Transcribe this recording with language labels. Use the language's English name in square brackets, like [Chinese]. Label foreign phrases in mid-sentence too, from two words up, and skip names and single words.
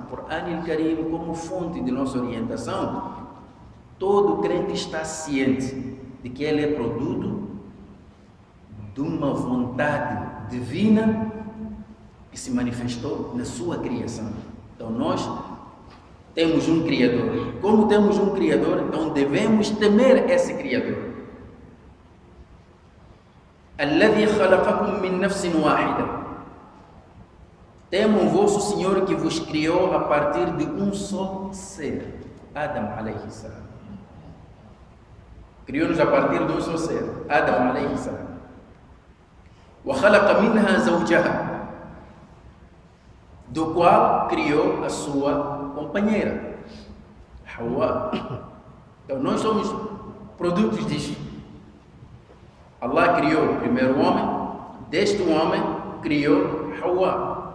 [Portuguese] Por Anil Karim, como fonte de nossa orientação, todo crente está ciente de que ele é produto de uma vontade divina que se manifestou na sua criação. Então, nós temos um Criador. Como temos um Criador, então devemos temer esse Criador. [Arabic] الذي خلقكم من نفس واحدة. [Portuguese] Temam o vosso Senhor que vos criou a partir de um só ser, [Arabic] آدم عليه السلام. [Portuguese] Criou-nos a partir de um só ser, [Arabic] آدم عليه السلام. وخلق منها زوجها, [Portuguese] do qual criou a sua companheira, Hawa. Então nós somos produtos disto. Allah criou o primeiro homem, deste homem criou Hawa.